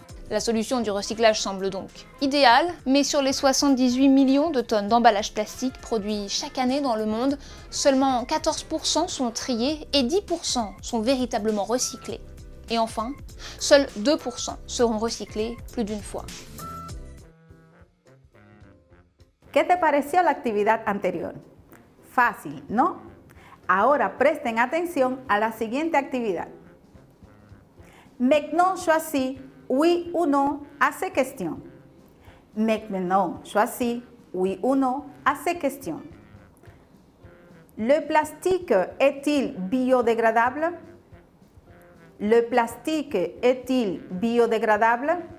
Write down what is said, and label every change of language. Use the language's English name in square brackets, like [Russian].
[French] La solution du recyclage semble donc idéale, mais sur les 78 millions de tonnes d'emballages plastiques produits chaque année dans le monde, seulement 14% sont triés et 10% sont véritablement recyclés. Et enfin, seuls 2% seront recyclés plus d'une fois. [Spanish] ¿Qué te pareció la actividad anterior? Fácil, ¿no? Ahora presten atención a la siguiente actividad. [French] Maintenant choisis oui ou non à ces questions. Maintenant choisis oui ou non à ces questions. Le plastique est-il biodégradable? Le plastique est-il biodégradable?